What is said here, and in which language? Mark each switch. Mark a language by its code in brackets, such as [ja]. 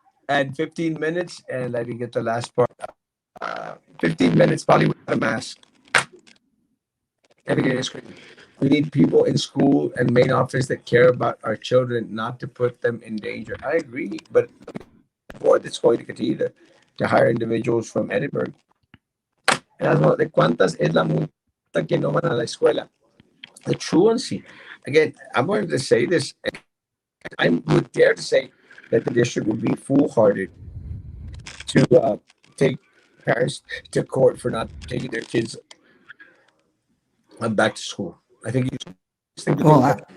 [en] And 15 minutes, and I didn't get the last part. 15 minutes probably without a mask. And again, it's crazy. We need people in school and main office that care about our children, not to put them in danger. I agree, but the board that's going to continue to hire individuals from Edinburgh. [es] Erasmo, ¿de cuántas es la multa que no van a la escuela? [en] The truancy. Again, I'm going to say this. I would dare to say that the district would be foolhardy to take parents to court for not taking their kids back to school. I think you think to do that.